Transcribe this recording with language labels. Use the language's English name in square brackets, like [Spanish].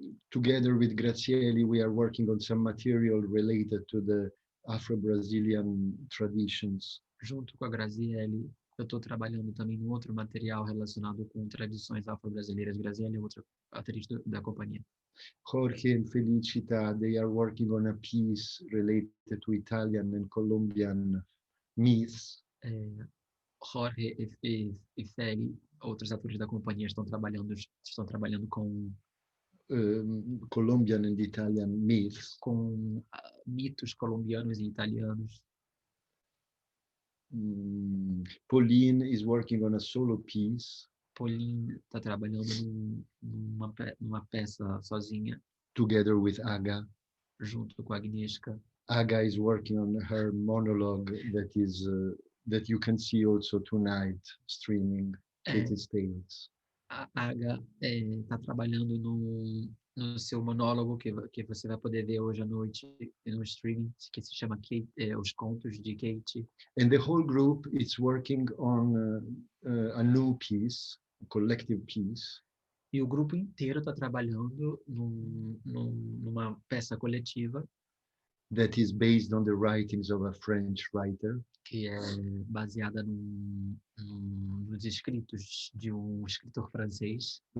[English] Together with Grazielli, we are working on some material related to the Afro-Brazilian traditions. [Portuguese] Junto com a Grazielli, eu estou trabalhando também em outro material relacionado com tradições afro-brasileiras. Grazielli é outra atriz da companhia. [English] Jorge and Felicita, they are working on a piece related to Italian and Colombian myths. [Portuguese] Jorge e Feli, outros atores da companhia, estão trabalhando com [English] Colombian and Italian myths. [Portuguese] Com mitos colombianos e italianos. [English] Pauline is working on a solo piece. [Portuguese] Pauline está trabalhando numa peça sozinha. [English] Together with Aga. [Portuguese] Junto com a Agnieszka. [English] Aga is working on her monologue that you can see also tonight streaming Katie's Tales. [Portuguese] A Aga está trabalhando no seu monólogo que você vai poder ver hoje à noite no streaming, que se chama Os Contos de Katie. [English] And the whole group is working on a new piece, a collective piece. [Portuguese] E o grupo inteiro está trabalhando numa peça coletiva. [English] That is based on the writings of a French writer. [Portuguese] Que é baseada nos escritos de escritor francês.